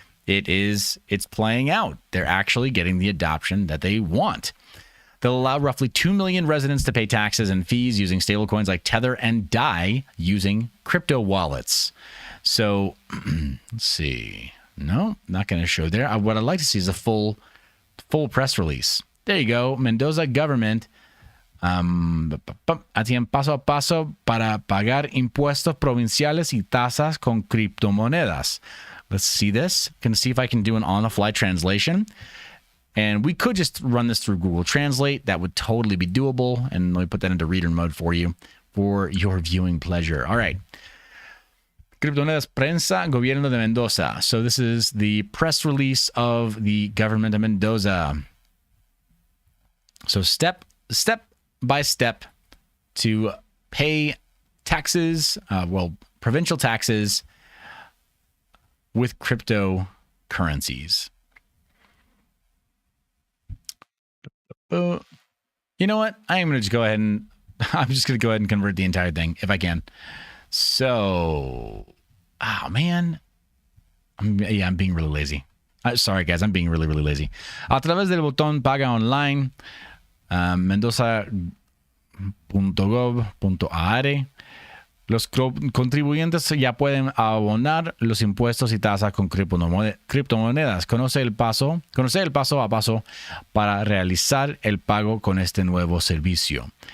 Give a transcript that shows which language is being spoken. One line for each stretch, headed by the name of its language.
English: It's playing out. They're actually getting the adoption that they want. They'll allow roughly 2 million residents to pay taxes and fees using stablecoins like Tether and DAI using crypto wallets. So let's see. No, not going to show there. What I'd like to see is a full press release. There you go.
Spanish: Mendoza government hacían paso a paso para pagar impuestos provinciales y tasas con criptomonedas.
English: Let's see this. Can see if I can do an on-the-fly translation. And we could just run this through Google Translate. That would totally be doable. And let me put that into reader mode for you for your viewing pleasure. All right.
Spanish: Criptomonedas Prensa, Gobierno de Mendoza.
English: So this is the press release of the government of Mendoza. So step by step to pay taxes, provincial taxes with cryptocurrencies. You know what? I'm just going to go ahead and convert the entire thing if I can. So, man. I'm being really lazy. Sorry, guys. I'm being really, really lazy.
Spanish: A través del botón Paga Online, mendoza.gov.ar, los contribuyentes ya pueden abonar los impuestos y tasas con criptomonedas. Conoce el paso a paso para realizar el pago con este nuevo servicio.